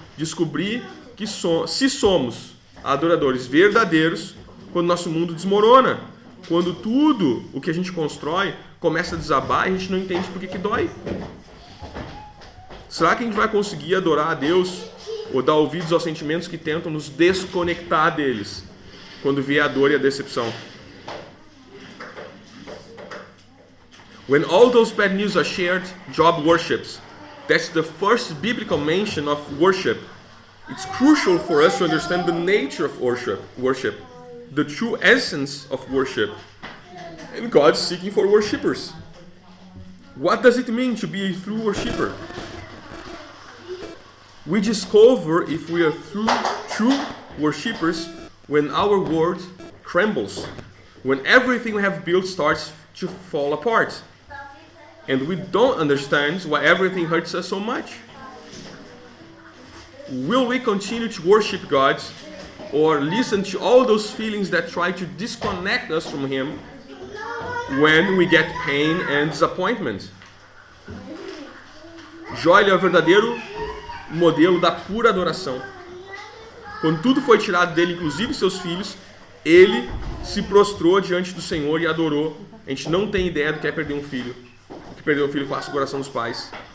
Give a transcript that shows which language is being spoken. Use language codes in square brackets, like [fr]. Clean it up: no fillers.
[pt] Descobrir que se somos adoradores verdadeiros quando nosso mundo desmorona, quando tudo o que a gente constrói começa a desabar e a gente não entende por que dói. Será que a gente vai conseguir adorar a Deus ou dar ouvidos aos sentimentos que tentam nos desconectar deles quando vier a dor e a decepção? [en] When all those bad news are shared, Job worships. That's the first biblical mention of worship. It's crucial for us to understand the nature of worship, the true essence of worship. And God is seeking for worshippers. What does it mean to be a true worshipper? We discover if we are true worshippers when our world trembles, when everything we have built starts to fall apart, and we don't understand why everything hurts us so much. Will we continue to worship God or listen to all those feelings that try to disconnect us from Him when we get pain and disappointment? [pt] Jó é o verdadeiro modelo da pura adoração. Quando tudo foi tirado dele, inclusive seus filhos, ele se prostrou diante do Senhor e adorou. A gente não tem ideia do que é perder um filho. O que perder um filho faz o coração dos pais.